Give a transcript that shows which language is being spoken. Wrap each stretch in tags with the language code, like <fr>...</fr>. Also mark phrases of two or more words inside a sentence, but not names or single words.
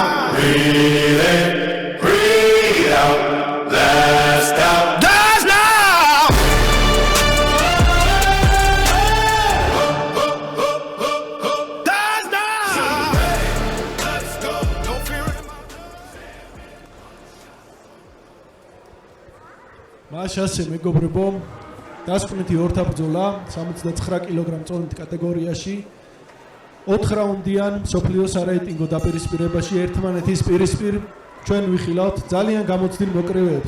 <en>Breathe in, breathe out, last out. Dies now. Dies now. Let's go. No fear in my</en> <ka>მაშასე მეგობრებო, დასკვნითი ორთაბრძოლა 69 კილოგრამ წონით კატეგორიაში 4 რაუნდიან მსოფლიოს სარეიტინგო დაპირისპირებაში ერთმანეთის პირისპირ ჩვენ ვიხილავთ ძალიან გამოცდილ მოკრივეებს.</ka>